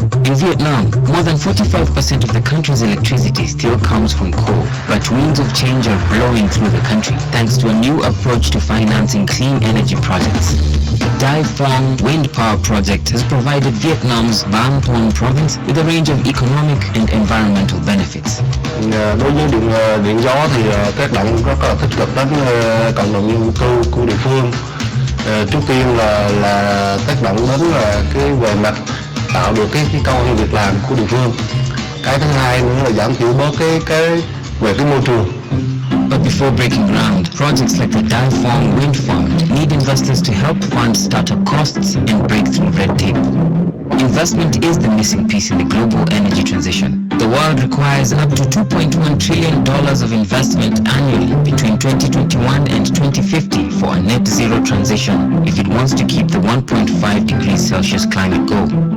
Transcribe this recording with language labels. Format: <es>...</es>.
<en>In Vietnam, more than 45% of the country's electricity still comes from coal, but winds of change are blowing through the country thanks to a new approach to financing clean energy projects. Dai Phong Wind Power Project has provided Vietnam's Van Thuan province with a range of economic and environmental benefits.</en> <vi>Đối với điện gió thì tác động rất là tích cực đến cộng đồng dân cư của địa phương. Trước tiên là tác động đến cái về mặt tạo được cái công ăn việc làm của địa phương. Cái thứ hai nữa là giảm thiểu bớt cái về cái môi trường.</vi> <en>But before breaking ground, projects like the Dai Phong wind farm need investors to help fund startup costs and break through red tape. Investment is the missing piece in the global energy transition. The world requires up to $2.1 trillion of investment annually between 2021 and 2050 for a net zero transition if it wants to keep the 1.5 degrees Celsius climate goal.</en>